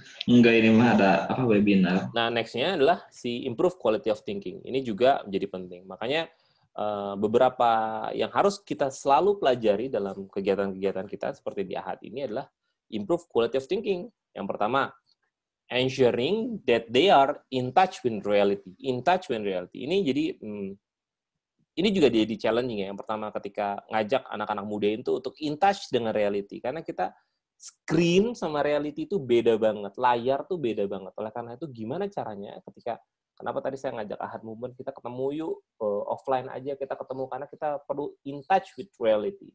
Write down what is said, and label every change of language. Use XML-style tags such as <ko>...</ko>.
<id>Enggak, ini mah ada webinar. Nah, next-nya adalah si improve quality of thinking. Ini juga menjadi penting. Makanya beberapa yang harus kita selalu pelajari dalam kegiatan-kegiatan kita seperti di Ahad ini adalah improve quality of thinking.</id> <en>Yang pertama, ensuring that they are in touch with reality. In touch with reality.</en> <id>Ini jadi ini juga jadi challenging ya. Yang pertama, ketika ngajak anak-anak muda itu untuk in touch dengan reality, karena kita screen sama reality itu beda banget, layar tuh beda banget. Oleh karena itu, gimana caranya kenapa tadi saya ngajak Ahad Movement, kita ketemu yuk, offline aja kita ketemu, karena kita perlu in touch with reality.</id>